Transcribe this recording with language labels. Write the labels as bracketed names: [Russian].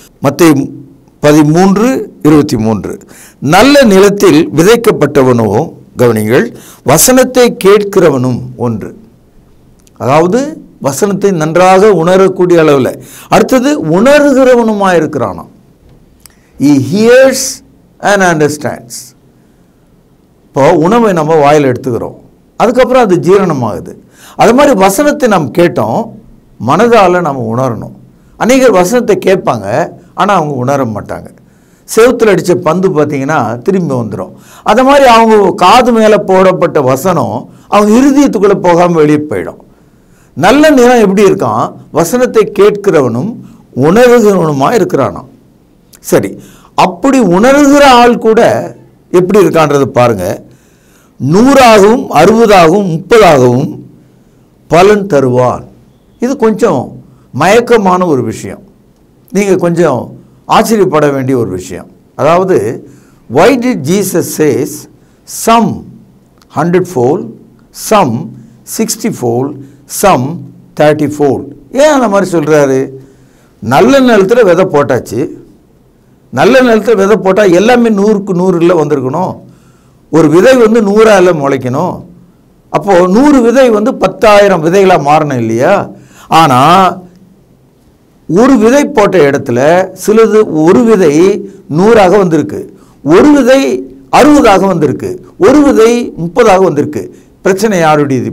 [Tamil] மத்தேயு 13:23, நல்ல நிலத்தில் விதைக்கப்பட்டவனோ, கவனிங்கள், வசனத்தை கேட்கிறவனும் ஒன்று. அதாவது வசனத்தை நன்றாக உணரக்கூடிய அளவில். அடுத்தது உணர்கிறவனுமாக இருக்கிறானாம். [English] He hears and understands. [Tamil] இப்போ உணவை நம்ம வாயில் எடுத்துக்கிறோம், அதுக்கப்புறம் அது ஜீரணமாகுது. அது மாதிரி வசனத்தை நம்ம கேட்டோம், மனதால் நம்ம உணரணும். அநேகர் வசனத்தை கேட்பாங்க, ஆனால் அவங்க உணர மாட்டாங்க. செவுத்தில் அடித்த பந்து பார்த்திங்கன்னா திரும்பி வந்துடும். அது மாதிரி அவங்க காது மேலே போடப்பட்ட வசனம் அவங்க இருதயத்துக்குள்ளே போகாமல் வெளியே போயிடும். நல்ல நிலம் எப்படி இருக்கான்? வசனத்தை கேட்கிறவனும் உணர்கிறவனுமாக இருக்கிறானாம். சரி, அப்படி உணர்கிற ஆள் கூட எப்படி இருக்கான்றது பாருங்க. 100ஆகவும் 60ஆகவும் 30ஆகவும் பலன் தருவான். இது கொஞ்சம் மயக்கமான ஒரு விஷயம், நீங்கள் கொஞ்சம் ஆச்சரியப்பட வேண்டிய ஒரு விஷயம். [English] அதாவது why did Jesus says some 100-fold, some 60-fold, some 30-fold? [Tamil] ஏன் அந்த மாதிரி சொல்கிறாரு? நல்ல நிலத்தில் விதை போட்டாச்சு. நல்ல நிலத்தில் விதை போட்டால் எல்லாமே 100க்கு 100 வந்திருக்கணும். ஒரு விதை 100ஆல முளைக்கணும். அப்போது 100 விதை 10,000 விதைகளாக மாறணும் இல்லையா? ஆனால் ஒரு விதை போட்ட இடத்துல சிலது ஒரு விதை 100ஆக வந்திருக்கு, ஒரு விதை 60ஆக வந்திருக்கு, ஒரு விதை 30ஆக வந்திருக்கு. பிரச்சனை யாருடையது?